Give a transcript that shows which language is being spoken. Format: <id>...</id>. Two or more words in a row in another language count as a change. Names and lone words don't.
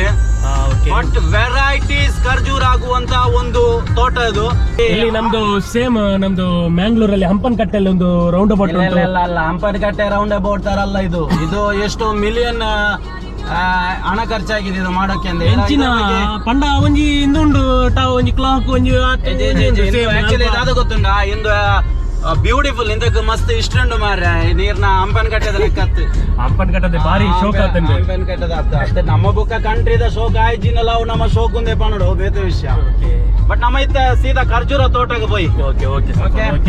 <en>but varieties</en> <kn>ಖರ್ಜೂರ ಆಗುವಂತ ಒಂದು ತೋಟ ಇದು. ಇಲ್ಲಿ ನಮ್ದು ಸೇಮ್ ನಮ್ದು ಮ್ಯಾಂಗ್ಳೂರಲ್ಲಿ ಹಂಪನಕಟ್ಟೆಯಲ್ಲಿ ಒಂದು</kn> <en>round about</en> <kn>ಉಂಟು. ಅಲ್ಲ, ಹಂಪನಕಟ್ಟೆ</kn> <en>round about</en> <kn>ತರ ಅಲ್ಲ ಇದು. ಎಷ್ಟೋ ಮಿಲಿಯನ್ ಹಣ ಖರ್ಚಾಗಿದೆ ಇದು ಮಾಡೋಕೆ.</kn> <tcy>ಹೆಂಚಿನ ಪಂಡ ಒಂಜಿ ಇಂದುಂಡು ಟಾವ್ ಒಂಜಿ ಕ್ಲಾಕ್ ಒಂಜಿ ಅದು ಗೊತ್ತುಂಡ ಇಂದು ಬ್ಯೂಟಿಫುಲ್ ಇಂದಕ್ಕೆ ಮಸ್ತ್ ಇಷ್ಟುಂಡು ಮಾರ್ರೆ ನೀರ್ನ ಹಂಪನಕಟ್ಟೆದ ಲೆಕ್ಕತ್ತು. ಹಂಪನಕಟ್ಟೆ ಬಾರಿ ಶೋಕ್ ಆತಂದೆ. ಹಂಪನಕಟ್ಟೆದ ಅಷ್ಟೇ ನಮ್ಮ ಬುಕ್ಕ ಕಂಟ್ರಿದ ಶೋಕ್ ಆಯ್ಜಿನಲ್ಲ ಅವು ನಮ್ಮ ಶೋಕ್ ಒಂದೇ ಪನ್ನಡು ಬೇರೆ ವಿಷಯ. ಬಟ್ ನಮ್ಮ ಇತ್ತ ಸೀದಾ ಖರ್ಜೂರ ತೋಟಕ್ಕೆ ಹೋಯ್.</tcy> <en>OK OK OK.</en>